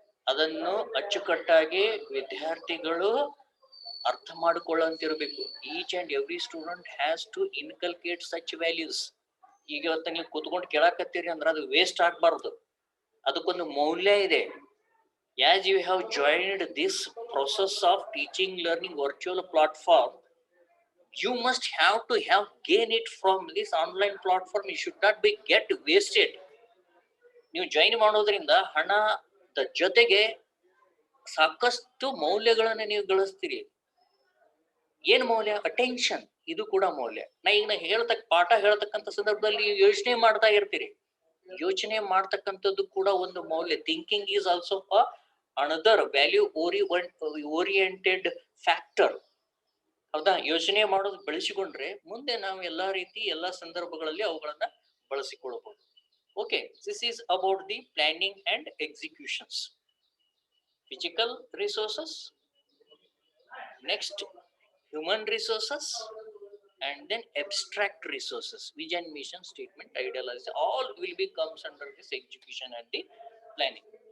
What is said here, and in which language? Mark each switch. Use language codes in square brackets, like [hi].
[kn] ಅದನ್ನು ಅಚ್ಚುಕಟ್ಟಾಗಿ ವಿದ್ಯಾರ್ಥಿಗಳು ಅರ್ಥ ಮಾಡಿಕೊಳ್ಳಂತಿರ್ಬೇಕು. [en] Each and every student has to inculcate such values. [kn] ಈಗ ಇವತ್ತು ನೀವು ಕೂತ್ಕೊಂಡು ಕೇಳಾಕತ್ತೀರಿ ಅಂದ್ರೆ ಅದು ವೇಸ್ಟ್ ಆಗ್ಬಾರ್ದು, ಅದಕ್ಕೊಂದು ಮೌಲ್ಯ ಇದೆ. [en] As you have joined this process of teaching learning virtual platform, you must have to gain it from this online platform. It should not be get wasted. [kn] ನೀವು ಜಾಯಿನ್ ಮಾಡೋದ್ರಿಂದ ಹಣದ ಜೊತೆಗೆ ಸಾಕಷ್ಟು ಮೌಲ್ಯಗಳನ್ನ ನೀವು ಗಳಿಸ್ತೀರಿ. ಏನ್ ಮೌಲ್ಯ? ಅಟೆನ್ಷನ್. ಇದು ಕೂಡ ಮೌಲ್ಯ. ನಾ ಪಾಠ ಹೇಳ್ತಕ್ಕಂಥ ಸಂದರ್ಭದಲ್ಲಿ ಯೋಚನೆ ಮಾಡ್ತಾ ಇರ್ತೀರಿ. ಯೋಚನೆ ಮಾಡ್ತಕ್ಕಂಥದ್ದು ಕೂಡ ಒಂದು ಮೌಲ್ಯ. [en] Thinking is also another value oriented factor. ಹೌದಾ? [kn] ಯೋಚನೆ ಮಾಡೋದು ಬೆಳೆಸಿಕೊಂಡ್ರೆ ಮುಂದೆ ನಾವು ಎಲ್ಲಾ ರೀತಿ ಎಲ್ಲಾ ಸಂದರ್ಭಗಳಲ್ಲಿ ಅವುಗಳನ್ನ ಬಳಸಿಕೊಳ್ಳಬಹುದು. [en] Okay, this is about the planning and executions. Physical resources, next human resources, and then abstract resources, vision, mission statement, ideology, all will be comes under this execution and the planning.